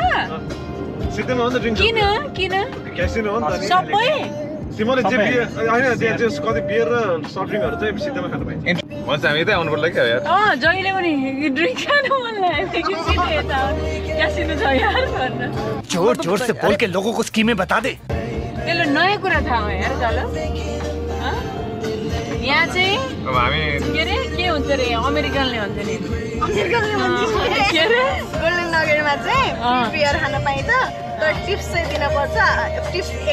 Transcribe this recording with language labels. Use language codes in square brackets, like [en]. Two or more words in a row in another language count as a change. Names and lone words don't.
[ne] सित्तैमा हो नि त ड्रिङ्क किन क्यासिनो हो नि त सबै तिमीले जे बियर होइन त्यहाँ चाहिँ कति बियर र सफ्ट ड्रिङ्कहरू चाहिँ सित्तैमा खान पाइन्छ भन्छ हामी यतै आउनु पर्ला क्या यार जहिले पनि ड्रिङ्क खानु मन लाग्यो क्यासिनो छ यार भन्न [hi] जोर से बोल के लोगों को स्कीमें बता दे [ne] त्यसले नयाँ कुरा थाहा हो यार चल यहाँ चाहिँ हामी के अरे के हुन्छ अरे अमेरिकनले भन्छ नि के अरे गोल्डन नगरमा चाहिँ बियर खान पाइन्छ तर टिप्स चाहिँ दिनुपर्छ टिप्स $1